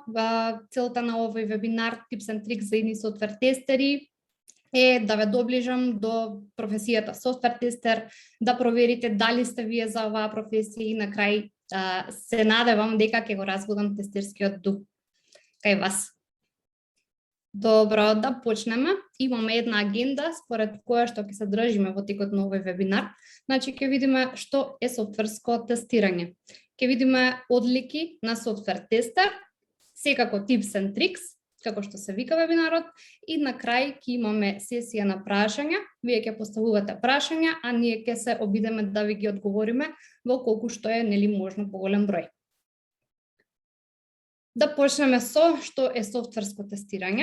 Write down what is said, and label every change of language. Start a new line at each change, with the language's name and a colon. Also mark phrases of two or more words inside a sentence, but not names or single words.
Macedonian: Целта на овој вебинар
English: Tips and Tricks
Macedonian: за едни софтвер тестери е да ве доближам до професијата софтвер тестер, да проверите дали сте вие за оваа професија и на крај се надевам дека ќе го разбудам тестерскиот дух кај вас. Добро, да почнеме. Имаме една агенда според која што ќе се држиме во текот на овој вебинар. Значи ќе видиме што е софтверско тестирање. Ќе видиме одлики на софтвер тестер, секако
English: tips and tricks,
Macedonian: како што се вика вебинарот, и на крај ќе имаме сесија на прашања. Вие ќе поставувате прашања, а ние ќе се обидеме да ви ги одговориме во колку што е можно поголем број. Да почнеме со што е софтверско тестирање.